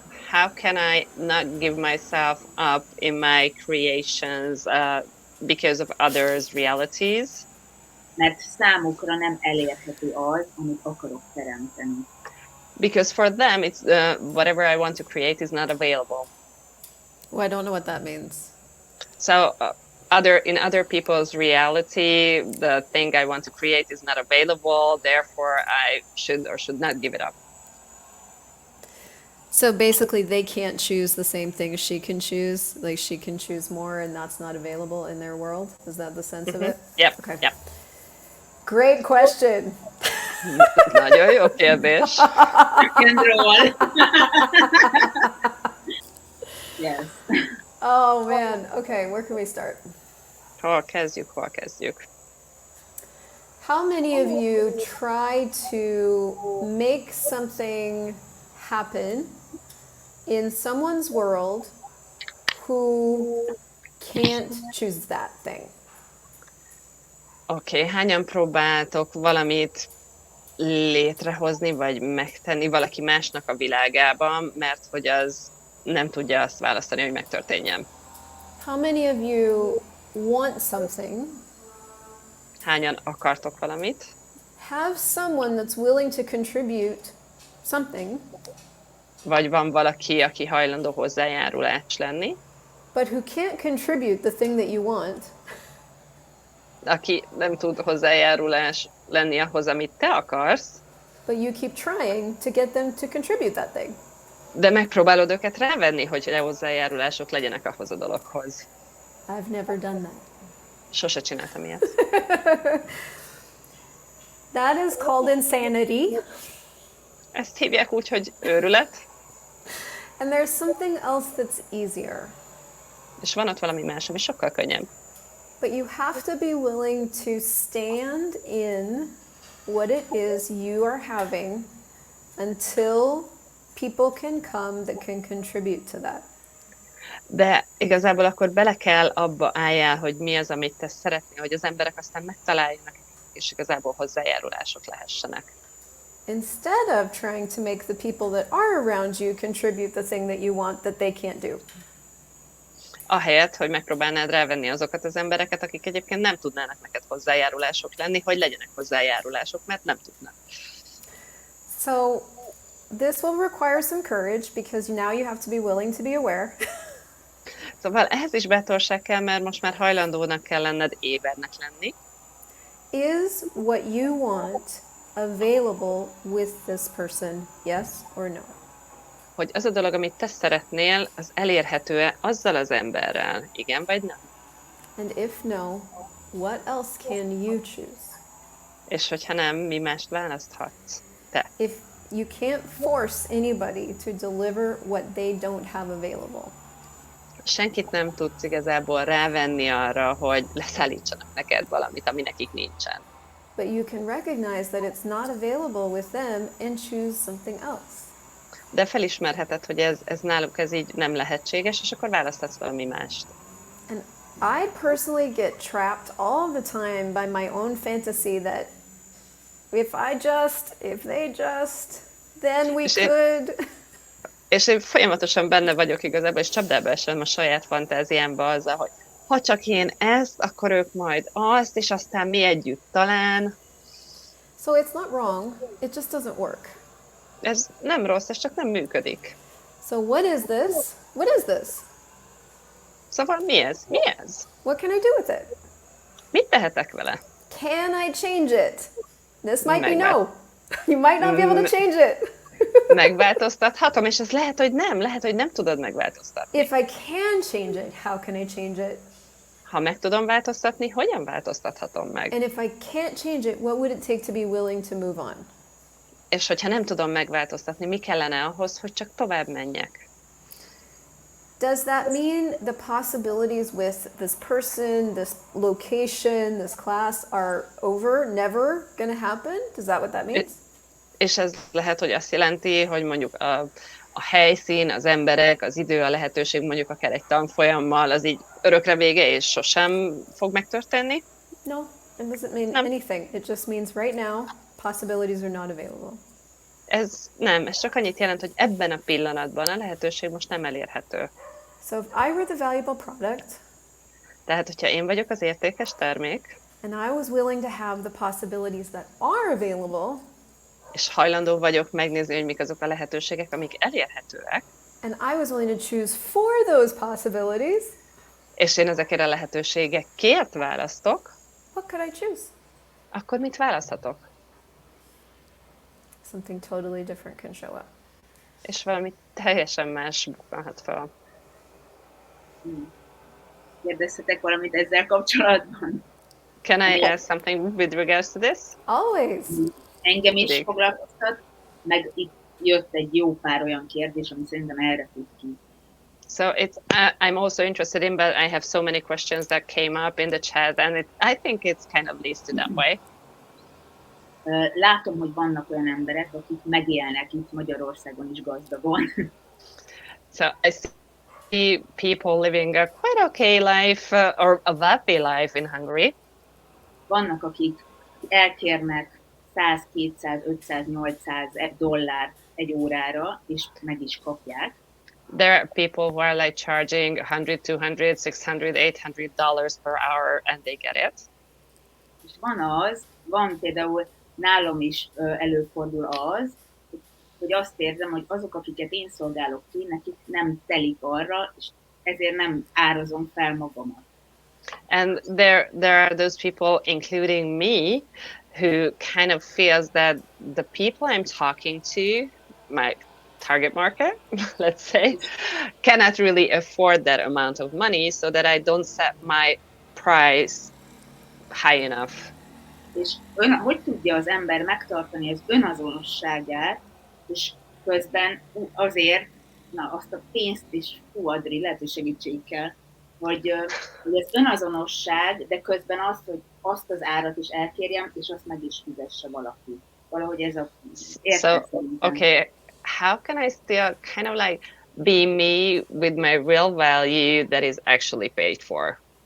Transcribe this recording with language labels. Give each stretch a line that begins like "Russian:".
English: How can I not give myself up in my creations because of others' realities?
Hungarian: mert számukra nem elérhető az, amit akarok teremteni.
English: Because for them, it's whatever I want to create is not available. Well, I don't know what that means. So in other people's reality, the thing I want to create is not available. Therefore, I should or should not give it up. So basically, they can't choose the same thing she can choose. Like she can choose more, and that's not available in their world. Is that the sense of it? Yep. Okay. Yep. Great question.
Hungarian: Nagyon jó kérdés. Kendról.
English: Yes. Oh man. Okay, where can we start?
Hungarian: Hol kezdjük?
English: How many of you try to make something happen in someone's world who can't choose that thing?
Hungarian: Oké, hányan próbáltok valamit létrehozni, vagy megtenni valaki másnak a világában, mert hogy az nem tudja azt választani, hogy megtörténjen?
English: How many of you want something?
Hungarian: Hányan akartok valamit?
English: Have someone that's willing to contribute something,
Hungarian: Vagy van valaki, aki hajlandó hozzájárulás lenni,
English: but who can't contribute the thing that you want,
Hungarian: aki nem tud hozzájárulás lenni ahhoz, amit te akarsz,
English: but you keep trying to get them to contribute that thing?
Hungarian: de megpróbálod őket rávenni, hogy hozzájárulások legyenek ahhoz a dologhoz.
English: I've never done that.
Hungarian: Sose csináltam ilyet.
English: That is called insanity.
Hungarian: Ezt hívják úgy, hogy őrület,
English: And there's something else that's easier.
Hungarian: és van ott valami más, ami sokkal könnyebb.
English: But you have to be willing to stand in what it is you are having until people can come that can contribute to that.
Hungarian: De igazából akkor bele kell abba álljál, hogy mi az, amit te szeretnél, hogy az emberek aztán megtaláljanak, és igazából hozzájárulások lehessenek.
English: Instead of trying to make the people that are around you contribute the thing that you want that they can't do.
Hungarian: Ahelyett, hogy megpróbálnád rávenni azokat az embereket, akik egyébként nem tudnának neked hozzájárulások lenni, hogy legyenek hozzájárulások, mert nem tudnak.
English: So this will require some courage because now you have to be willing to be aware.
Hungarian: Szóval ehhez is bátorság kell, mert most már hajlandónak kell lenned ébernek lenni.
English: Is what you want available with this person, yes or no?
Hungarian: Hogy az a dolog, amit te szeretnél, az elérhető-e azzal az emberrel, igen vagy nem?
English: And if no, what else can you choose?
Hungarian: És hogyha nem, mi mást választhatsz te?
English: If you can't force anybody to deliver what they don't have available.
Hungarian: Senkit nem tudsz igazából rávenni arra, hogy leszállítsanak neked valamit, ami nekik nincsen.
English: But you can recognize that it's not available with them and choose something else.
Hungarian: De felismerheted, hogy ez náluk ez így nem lehetséges, és akkor választhatsz valami mást.
English: And I personally get trapped all the time by my own fantasy that if they just, then we could.
Hungarian: És én folyamatosan benne vagyok igazából, és csapdába esem a saját fantáziámba azzal, hogy ha csak én ezt, akkor ők majd azt, és aztán mi együtt talán.
English: So it's not wrong, it just doesn't work.
Hungarian: Ez nem rossz, ez csak nem működik.
English: So what is this? What is this?
Hungarian: Szóval mi ez? Mi ez?
English: What can I do with it?
Hungarian: Mit tehetek vele?
English: Can I change it? This might be no. You might not be able to change it.
Hungarian: Megváltoztathatom, és ez lehet, hogy nem tudod megváltoztatni.
English: If I can change it, how can I change it?
Hungarian: Ha meg tudom változtatni, hogyan változtathatom meg?
English: And if I can't change it, what would it take to be willing to move on?
Hungarian: És hogyha nem tudom megváltoztatni, mi kellene ahhoz, hogy csak tovább menjek?
English: Does that mean the possibilities with this person, this location, this class are over, never gonna happen? Is that what that means?
Hungarian: És ez lehet, hogy azt jelenti, hogy mondjuk a helyszín, az emberek, az idő, a lehetőség, mondjuk akár egy tanfolyammal, az így örökre vége, és sosem fog megtörténni?
English: No, it doesn't mean anything. It just means right now, possibilities are not available.
Hungarian: Ez csak annyit jelent, hogy ebben a pillanatban a lehetőség most nem elérhető.
English: So if I were the valuable product,
Hungarian: Tehát, hogyha én vagyok az értékes termék,
English: And I was willing to have the possibilities that are available.
Hungarian: És hajlandó vagyok megnézni, hogy mik azok a lehetőségek, amik elérhetőek,
English: And I was willing to choose for those possibilities.
Hungarian: és én ezekért a lehetőségekért választok,
English: What could I choose?
Hungarian: akkor mit választhatok?
English: Something totally different can show up.
Hungarian: És valami teljesen más bukkanhat fel. Kérdezhetek valamit ezzel kapcsolatban?
English: Can I ask something with regards to this? Always.
Hungarian: Engem is Mindig. foglalkoztat, meg itt jött egy jó pár olyan kérdés, ami szerintem erre fut ki.
English: So I'm also interested in, but I have so many questions that came up in the chat, and I think it's kind of listed that way.
Hungarian: Látom, hogy vannak olyan emberek, akik megélnek itt Magyarországon is gazdagon.
English: So I see people living a quite okay life, or a wealthy life in Hungary.
Hungarian: Vannak, akik elkérnek 100, 200, 500, 800 dollárt egy órára, és meg is kapják.
English: There are people who are like charging 100, 200, 600, $800 per hour, and they get it.
Hungarian: És van például nálam is előfordul az, hogy azt érzem, hogy azok, akiket én szolgálok ki, nekik nem telik arra, és ezért nem árazom fel magamat.
English: And there are those people, including me, who kind of feels that the people I'm talking to, my target market, let's say, cannot really afford that amount of money, so that I don't set my price high enough.
Hungarian: És hogy tudja az ember megtartani az önazonosságát, és közben azért, azt a pénzt is, Adri, lehet, hogy segítség kell, hogy az önazonosság, de közben hogy azt az árat is elkérjem, és azt meg is fizesse valaki. Valahogy ez a
English: So, okay, how can I still kind of like be me with my real value that is actually paid for?